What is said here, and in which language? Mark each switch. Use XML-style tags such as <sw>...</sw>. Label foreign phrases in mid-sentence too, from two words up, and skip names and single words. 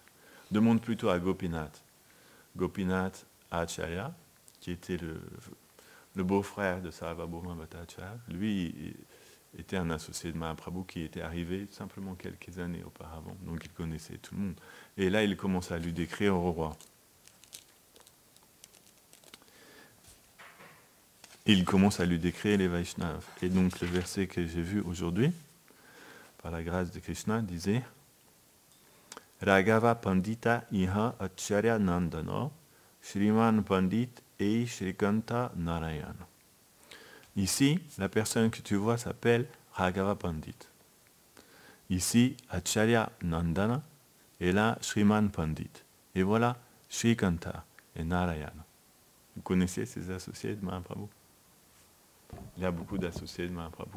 <fr>Demande plutôt à Gopinath. Gopinath Acharya, qui était le beau-frère de Sarvabhauma Bhattacharya, lui était un associé de Mahaprabhu qui était arrivé simplement quelques années auparavant. Donc il connaissait tout le monde. Et là, il commence à lui décrire au roi. Il commence à lui décrire les Vaishnavas. Et donc le verset que j'ai vu aujourd'hui, par la grâce de Krishna, disait Raghava Pandita Iha Acharya Nandana Shriman Pandit Ei Shrikanta Narayana. Ici, la personne que tu vois s'appelle Raghava Pandit. Ici, Acharya Nandana, et là, Shriman Pandit. Et voilà, Shrikanta et Narayana. Vous connaissez ces associés de Mahaprabhu? Il y a beaucoup d'associés de Mahaprabhu.</fr>